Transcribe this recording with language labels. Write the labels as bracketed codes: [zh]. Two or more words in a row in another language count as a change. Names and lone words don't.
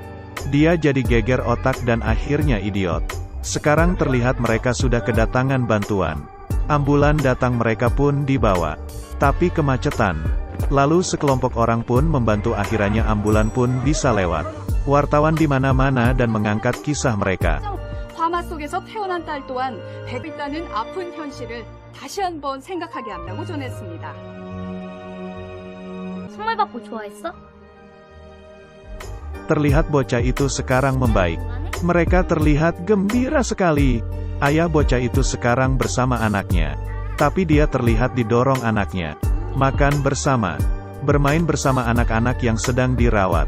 [id] Dia jadi geger otak dan akhirnya idiot. Sekarang terlihat mereka sudah kedatangan bantuan. Ambulan datang mereka pun dibawa. Tapi kemacetan. Lalu sekelompok orang pun membantu akhirnya ambulan pun bisa lewat. Wartawan di mana-mana dan mengangkat kisah mereka. [ko] 화마 속에서 태어난 딸 또한 백일다는 아픈 현실을 다시 한번 생각하게 한다고 전했습니다. 선물 받고 좋아했어? [id] Terlihat bocah itu sekarang membaik. Mereka terlihat gembira sekali. Ayah bocah itu sekarang bersama anaknya. Tapi dia terlihat didorong anaknya. Makan bersama. Bermain bersama anak-anak yang sedang dirawat.